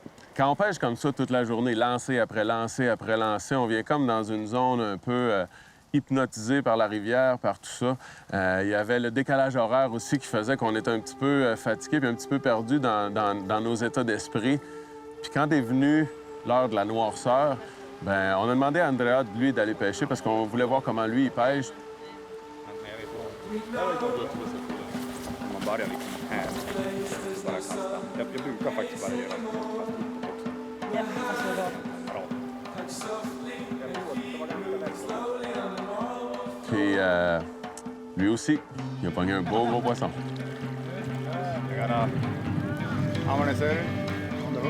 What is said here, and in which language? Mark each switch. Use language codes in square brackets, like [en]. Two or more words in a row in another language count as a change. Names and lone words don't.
[fr] Quand on pêche comme ça toute la journée, lancer après lancer après lancer, on vient comme dans une zone un peu hypnotisé par la rivière, par tout ça. Il y avait le décalage horaire aussi qui faisait qu'on était un petit peu fatigué puis un petit peu perdu dans nos états d'esprit. Puis quand est venue l'heure de la noirceur, ben on a demandé à Andrea, lui, d'aller pêcher parce qu'on voulait voir comment lui, il pêche. [sv] Man börjar liksom här. Bara kasta. Jag brukar faktiskt bara göra [fr] Puis lui aussi, il a pogné un beau gros poisson. [en] Jag got a harmonizer on the hook.